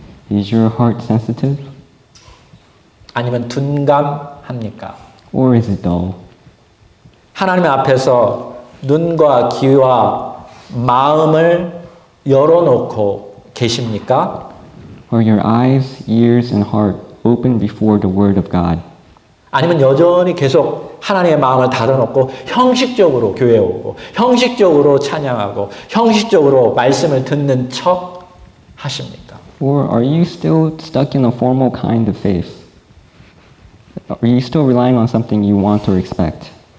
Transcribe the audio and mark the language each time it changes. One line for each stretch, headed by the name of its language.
English: Is your heart sensitive
Korean: 아니면 둔감합니까?
English: or is it dull?
Korean: 하나님 앞에서 눈과 귀와 마음을 열어놓고 계십니까?
English: Are your eyes, ears, and heart open before the Word of God?
Korean: 아니면 여전히 계속 하나님의 마음을 닫아놓고 형식적으로 교회에 오고 형식적으로 찬양하고 형식적으로 말씀을 듣는 척 하십니까?
English: Or are you still stuck in a formal kind of faith? Are you still relying on something you want or expect?